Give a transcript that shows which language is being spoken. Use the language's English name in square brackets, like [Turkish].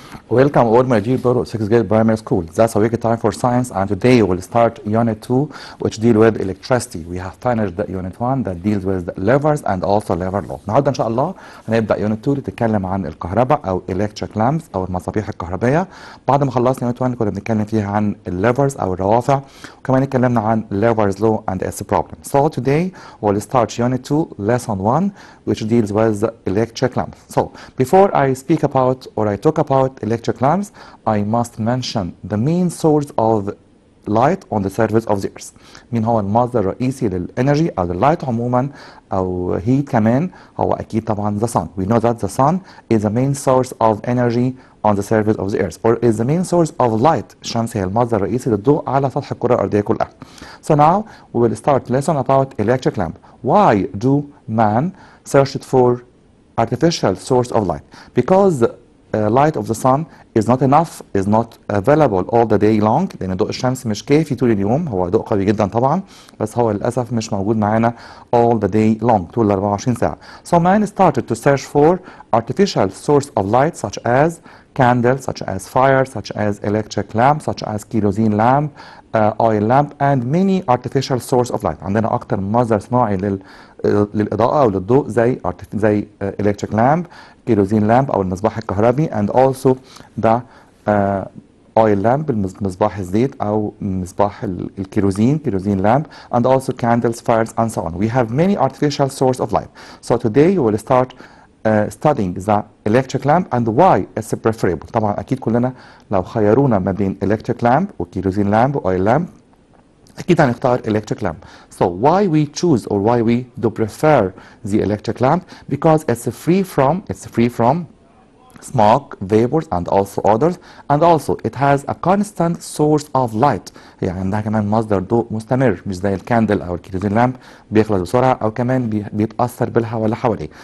[English] Welcome all my dear people of 6th grade primary school. That's a week time for science, and today we'll start unit 2 which deal with electricity. We have finished the unit 1 that deals with levers and also lever law. [Arabic] النهارده ان شاء الله هنبدا unit 2 اللي بتتكلم عن الكهرباء او electric lamps او المصابيح الكهربائيه. بعد ما خلصنا unit 1 كنا بنتكلم فيها عن الليفرز او الروافع، وكمان اتكلمنا عن [English] levers law and its problem. So today we'll start unit 2 lesson 1 which deals with electric lamps. So before I speak about or I talk about electric lamps, I must mention the main source of light on the surface of the earth. [Arabic] مين هو المصدر الرئيسي للانرجي او لللايت عموما او heat كمان؟ هو اكيد طبعا the sun. [English] We know that the sun is the main source of energy on the surface of the earth or is the main source of light. [Arabic] الشمس هي المصدر الرئيسي للضوء على سطح الكرة الأرضية كلها. [English] So now we will start lesson about electric lamp. Why do man searched for artificial source of light? Because light of the sun is not enough, is not available all the day long. [Arabic] لأن ضوء الشمس مش كافي طول اليوم، هو ضوء قوي جدا طبعا، بس هو للأسف مش موجود معانا [English] all the day long [Arabic] طول 24 ساعة. [English] So man started to search for artificial source of light such as candles, such as fire, such as electric lamp, such as kerosene lamp, oil lamp, and many artificial source of light. [Arabic] عندنا أكتر مصدر صناعي للإضاءة أو للضوء زي electric lamp, kerosene lamp أو المصباح الكهربي, [English] and also the oil lamp [Arabic] مصباح الزيت أو مصباح الكيروزين kerosene lamp, [English] and also candles, fires, and so on. We have many artificial source of light. So today we will start studying the electric lamp and why it's preferable. [Arabic] طبعا أكيد كلنا لو خيرونا ما بين electric lamp و kerosene lamp و oil lamp أكيد هنختار electric lamp. [English] So why we choose or why we do prefer the electric lamp? Because it's free from smoke, vapors, and also odors, and also it has a constant source of light. [Arabic] يعني عندها كمان مصدر ضوء مستمر، مش زي الكاندل أو الكيروزين لامب بيخلص بسرعة أو كمان بيتأثر بالهواء اللي حواليه.